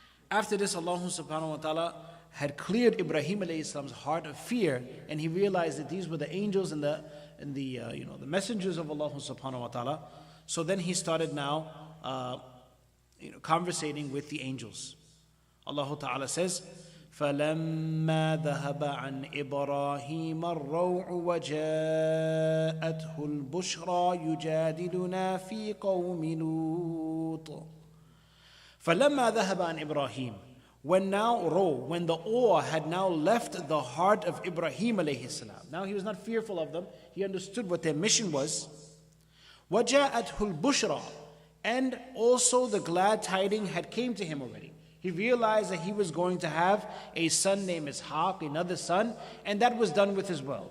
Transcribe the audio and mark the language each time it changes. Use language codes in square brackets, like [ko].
[en] After this, Allah subhanahu wa ta'ala had cleared Ibrahim alayhi salam's heart of fear, and he realized that these were the angels and the messengers of Allah subhanahu wa ta'ala. So then he started now conversating with the angels. Allah Ta'ala says, [ar] فَلَمَّا ذَهَبَ عَنْ إِبْرَاهِيمَ الرَّوْعُ وَجَاءَتْهُ الْبُشْرَى يُجَادِلُنَا فِي قَوْمِ لُوطٍ. فَلَمَّا ذَهَبَ عَنْ إِبْرَاهِيمَ, [en] when the awe had now left the heart of Ibrahim alayhi salam. Now he was not fearful of them. He understood what their mission was. [ar] وَجَاءَتْهُ الْبُشْرَى, [en] and also the glad tidings had came to him already. He realized that he was going to have a son named Ishaq, another son, and that was done with as well.